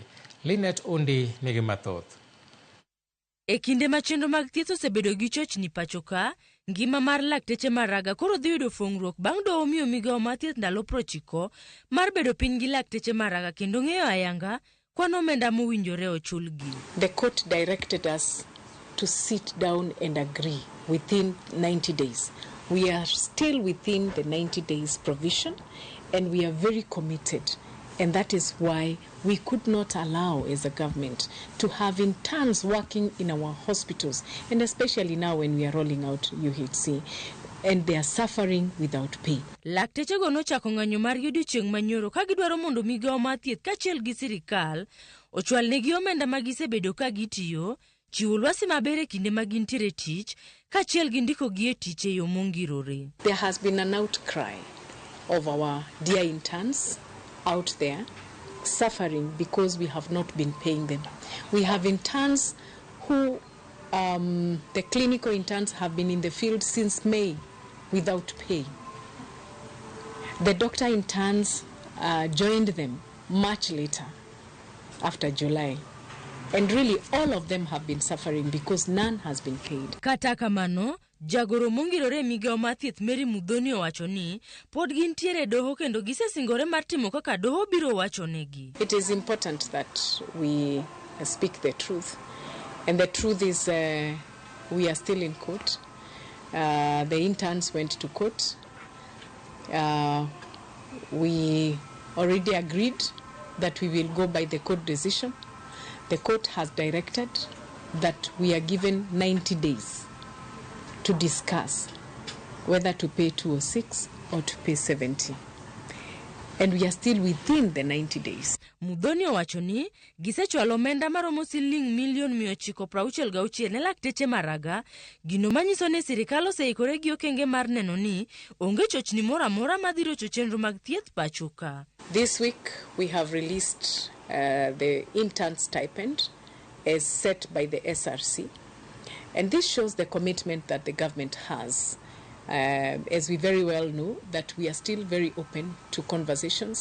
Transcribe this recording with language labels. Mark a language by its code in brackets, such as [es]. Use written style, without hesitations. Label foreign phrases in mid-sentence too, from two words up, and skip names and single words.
[luo] Linet Undi nigi mathoth. E kinde ma chenro mag thieth osebedo gi chochni pacho ka, ngima mar lakteche mar raga koro dhi yudo fongruok bang' doho omiyo migao mar thieth ndalo 90 mar bedo piny gi lakteche mar raga kendo ng'eyo ayanga kwan omenda mowinjore ochulgi. [en] The court directed us to sit down and agree within 90 days. We are still within the 90 days provision and we are very committed. And that is why we could not allow as a government to have interns working in our hospitals, and especially now when we are rolling out UHC, and they are suffering without pay. [luo] Lakteche go nochako ng'anyo mar odiechieng' manyoro ka gidwaro mondo migao mar thieth kaachiel gi sirikal ochwal negi omenda ma gisebedo ka gitiyo, chiwo lwasi maber e kinde ma gintiere tich kaachiel gi ndiko gi e tich e yo mongirore. [en] There has been an outcry of our dear interns out there suffering because we have not been paying them. We have interns who, the clinical interns have been in the field since May without pay. The doctor interns joined them much later, after July. And really all of them have been suffering because none has been paid. [luo] Kata kamano, jagoro mongirore migao mar thieth Mary Mudhoni owacho ni pod gintiere doho kendo gisesingore mar timo kaka doho biro wacho negi. [en] It is important that we speak the truth, and the truth is we are still in court. The interns went to court. We already agreed that we will go by the court decision. The court has directed that we are given 90 days to discuss whether to pay 206 or to pay 70. And we are still within the 90 days. [luo] Mudhoni owacho ni gisechwalo omenda maromo siling milion 966 ne lakteche mar raga, gino manyiso ni sirikal oseikore gi okenge mar neno ni onge chochni moro amora madhiro chenro mag thieth pacho ka. [en] This week we have released the intern stipend as set by the SRC. And this shows the commitment that the government has. As we very well know, that we are still very open to conversations.